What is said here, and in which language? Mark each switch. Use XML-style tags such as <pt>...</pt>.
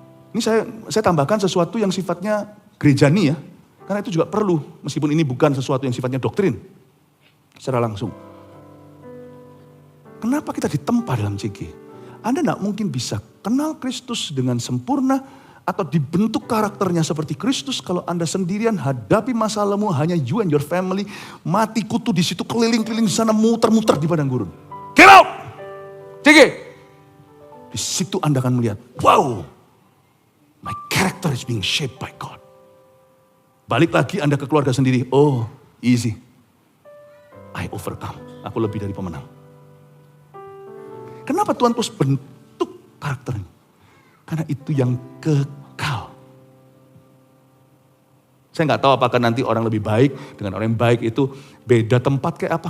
<id>Ini saya tambahkan sesuatu yang sifatnya gerejani ya. Karena itu juga perlu. Meskipun ini bukan sesuatu yang sifatnya doktrin. Secara langsung. Kenapa kita ditempa dalam CG? Anda gak mungkin bisa kenal Kristus dengan sempurna. Atau dibentuk karakternya seperti Kristus. Kalau Anda sendirian hadapi masalahmu hanya</id> <en>you and your family.</en> <id>Mati kutu di situ keliling-keliling di sana muter-muter di padang gurun.</id> <en>Get out!</en> <id>CG! Di situ Anda akan melihat,</id> <en>wow, my character is being shaped by God.</en> <id>Balik lagi Anda ke keluarga sendiri,</id> <en>oh easy. I overcome,</en> <id>aku lebih dari pemenang. Kenapa Tuhan terus bentuk karakternya? Karena itu yang kekal. Saya nggak tahu apakah nanti orang lebih baik dengan orang yang baik itu beda tempat kayak apa.</id>